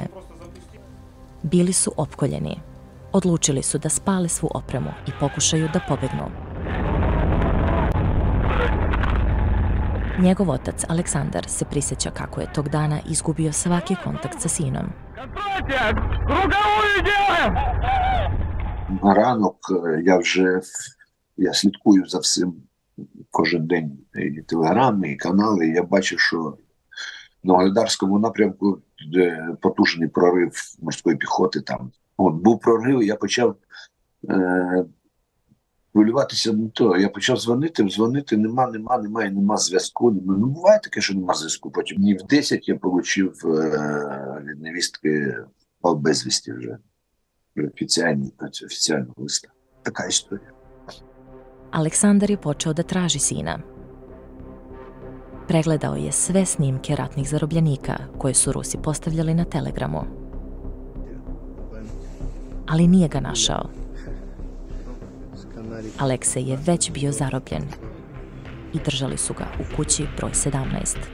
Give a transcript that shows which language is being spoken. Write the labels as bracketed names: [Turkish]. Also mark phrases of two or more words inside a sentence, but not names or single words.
[Serbian] Bili su opkoljeni. Odlučili su da spale svu opremu i pokušaju da pobegnu. Njegov otac Aleksandar se prisjeća kako je tog dana izgubio svaki kontakt sa sinom. [Ukrainian] На ранок я слідкую за всім кожен день, і телеграми, і канали, і я бачу, що на Угледарському напрямку потужний прорив морської піхоти там. От, був прорив, я почав хвилюватися не то. Я почав дзвонити, нема зв'язку. Ну, буває таке, що нема зв'язку. Потім днів 10 я отримав від невістки пав безвісті вже. Офіційного листа. Така історія. [Serbian] Aleksandar je počeo da traži sina. Pregledao je sve snimke ratnih zarobljenika koje su Rusi postavljali na Telegramu. Ali nije ga našao. Aleksej je već bio zarobljen i držali su ga u kući broj 17.